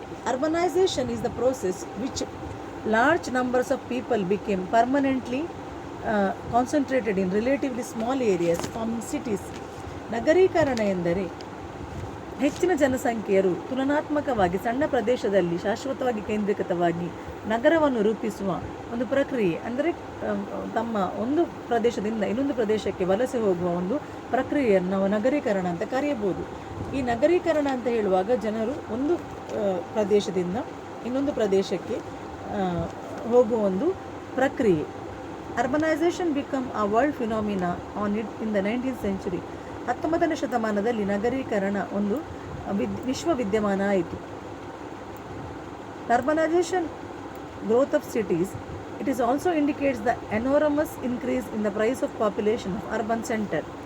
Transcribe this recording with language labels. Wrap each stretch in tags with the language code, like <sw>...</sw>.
<en>Urbanization is the process which large numbers of people became permanently concentrated in relatively small areas forming cities.</en> <kn>ನಗರೀಕರಣ ಎಂದರೆ ಹೆಚ್ಚಿನ ಜನಸಂಖ್ಯೆಯರು ತುಲನಾತ್ಮಕವಾಗಿ ಸಣ್ಣ ಪ್ರದೇಶದಲ್ಲಿ ಶಾಶ್ವತವಾಗಿ ಕೇಂದ್ರೀಕೃತವಾಗಿ ನಗರವನ್ನು ರೂಪಿಸುವ ಒಂದು ಪ್ರಕ್ರಿಯೆ, ಅಂದರೆ ತಮ್ಮ ಒಂದು ಪ್ರದೇಶದಿಂದ ಇನ್ನೊಂದು ಪ್ರದೇಶಕ್ಕೆ ವಲಸೆ ಹೋಗುವ ಒಂದು ಪ್ರಕ್ರಿಯೆಯನ್ನು ನಾವು ನಗರೀಕರಣ ಅಂತ ಕರೆಯಬಹುದು. ಈ ನಗರೀಕರಣ ಅಂತ ಹೇಳುವಾಗ ಜನರು ಒಂದು ಪ್ರದೇಶದಿಂದ ಇನ್ನೊಂದು ಪ್ರದೇಶಕ್ಕೆ ಹೋಗುವ ಒಂದು ಪ್ರಕ್ರಿಯೆ.</kn> <en>Urbanization become a world phenomena on it in the 19th century.</en> <kn>19ನೇ ಶತಮಾನದಲ್ಲಿ ನಗರೀಕರಣ ಒಂದು ವಿಶ್ವ ವಿದ್ಯಮಾನ ಆಯಿತು.</kn> <en>Urbanisation growth of cities, it is also indicates the enormous increase in the price of population of urban center.</en>